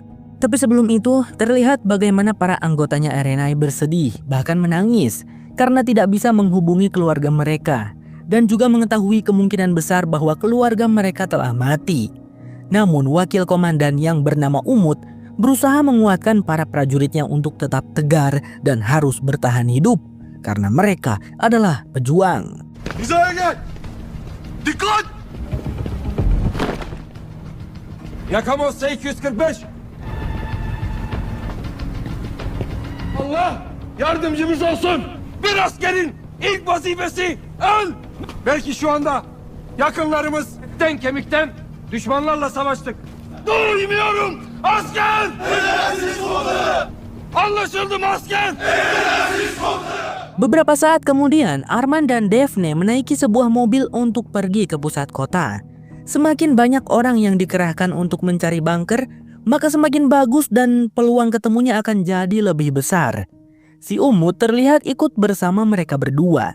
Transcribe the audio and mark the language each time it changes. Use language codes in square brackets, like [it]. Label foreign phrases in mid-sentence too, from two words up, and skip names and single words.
[id] Tapi sebelum itu, terlihat bagaimana para anggotanya Erenai bersedih, bahkan menangis, karena tidak bisa menghubungi keluarga mereka, dan juga mengetahui kemungkinan besar bahwa keluarga mereka telah mati. Namun wakil komandan yang bernama Umut berusaha menguatkan para prajuritnya untuk tetap tegar dan harus bertahan hidup, karena mereka adalah pejuang. [tr] Hizaya gel! Dikkat! Yakamos S245. Allah yardımcımız olsun. Bir askerin ilk vazifesi öl. Belki şu anda yakınlarımız etten kemikten düşmanlarla savaştık. Duymuyorum asker! Emredersiniz komutanım! Anlaşıldı mı asker? Emredersiniz komutanım! [id] Beberapa saat kemudian, Arman dan Daphne menaiki sebuah mobil untuk pergi ke pusat kota. Semakin banyak orang yang dikerahkan untuk mencari bunker, maka semakin bagus dan peluang ketemunya akan jadi lebih besar. Si Umut terlihat ikut bersama mereka berdua.